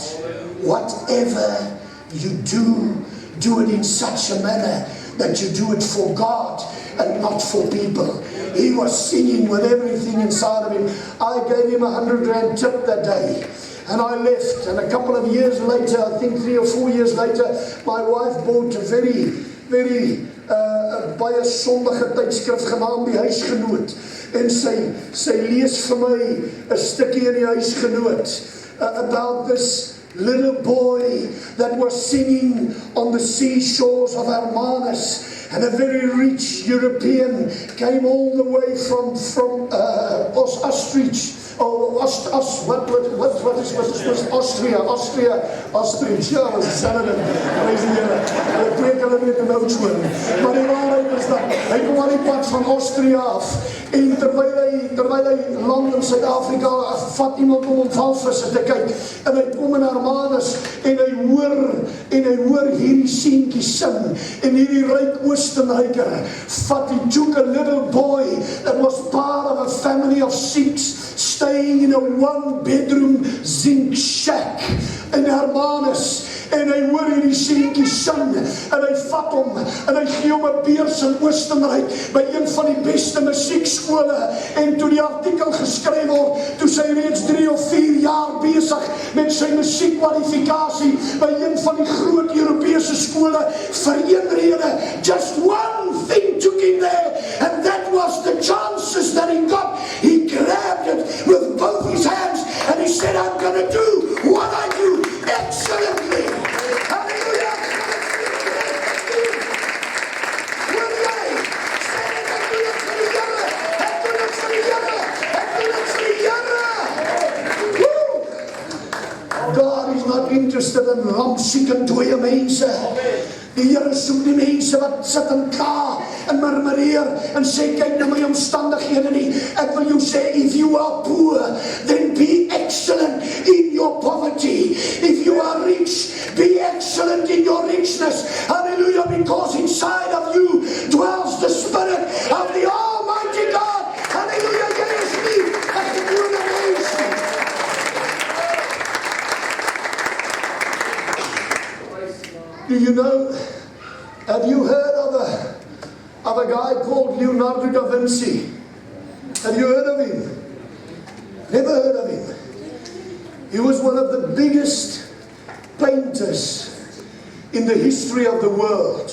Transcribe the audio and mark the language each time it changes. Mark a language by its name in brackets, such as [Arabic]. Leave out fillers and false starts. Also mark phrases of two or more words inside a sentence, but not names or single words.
[English] Whatever you do, do it in such a manner that you do it for God and not for people. He was singing with everything inside of him. I gave him 100 rand tip that day. And I left, and a couple of years later, I think 3 or 4 years later, my wife bought a very [Afrikaans] baie sondige tydskrif genaamd [English] Die Huisgenoot. [Afrikaans] En sy lees vir my 'n stukkie in Die Huisgenoot [English] about this little boy that was singing on the seashores of Hermanus. And a very rich European came all the way from Oos-Moot. Oh, what is Austria? [Afrikaans] Ja, dat is hetzelfde. Hulle preek hulle net in Oos-Moot. Maar die waarheid is dat hy kom aan die pad van Austria af. En terwyl hy land in Suid-Afrika, vat iemand om walvisse te kyk. En hy kom in Hermanus en hy hoor hierdie seentjie sing. En hierdie ryk Oostenryker he took a little boy that was part of a family of 6 staying in a 1-bedroom zinc shack in Hermanus. En hy hoor hierdie seentjie sing, en hy vat hom, en hy gee hom 'n beurs in Oostenryk, by een van die beste musiekskole, en toe die artikel geskryf word, toe sy reeds 3 of 4 jaar besig met sy musiekkwalifikasie, by een van die groot Europese skole, vir een rede, [English] just one thing took him there, and that was the chances that he got. He grabbed it with both his hands, and he said, I'm going to do what I do excellently. Hallelujah! [Afrikaans] Wil jy sê ek doen dit vir die Here, ek doen dit vir die Here, ek doen dit vir die Here. [English] Woo! God is not interested in [Afrikaans] rampsiek en dooie mense. Die Here soek die mense wat sit en kla en murmureer en sê kyk na my omstandighede nie. Ek wil jou sê, [English] if you are poor, then be excellent in your poverty. If you are rich, be excellent in your richness. Hallelujah, because inside of you dwells the Spirit of the Almighty God. [Afrikaans] Hallelujah, jy is nie 'n gewone mens nie. [English] Do you know, have you heard of a guy called Leonardo da Vinci? Have you heard of him? Never heard of him. He was one of the biggest painters in the history of the world.